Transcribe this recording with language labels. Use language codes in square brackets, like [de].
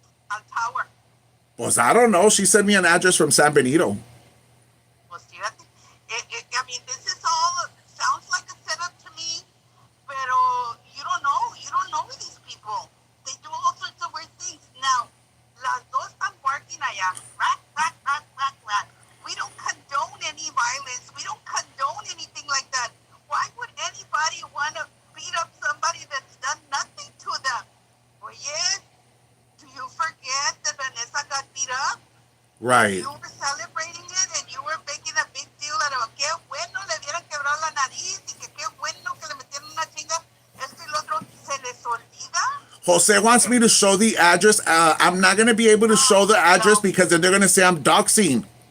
[en] Al tower. [es] Pues [en] I don't know. She sent me an address from San Benito. [es] Pues fíjate, [en] I mean, this is all sounds like a setup to me, [es] pero [en] you don't know these people. They do all sorts of weird things. Now, [es] las dos están [en] barking [es] allá. [en] Rat, rat, rat, rat, rat. We don't condone any violence. We don't condone anything like that. Why would anybody want to beat up somebody that's done nothing to them? [es] Oye, [en] do you forget that Vanessa got beat up? Right. You were celebrating it and you were making a big deal out of [es] qué bueno le dieran quebrar la nariz y que qué bueno que le metieron una chinga. Esto y lo otro se les olvida. [en] Jose wants me to show the address. I'm not going to be able to show the address because then they're going to say I'm doxing.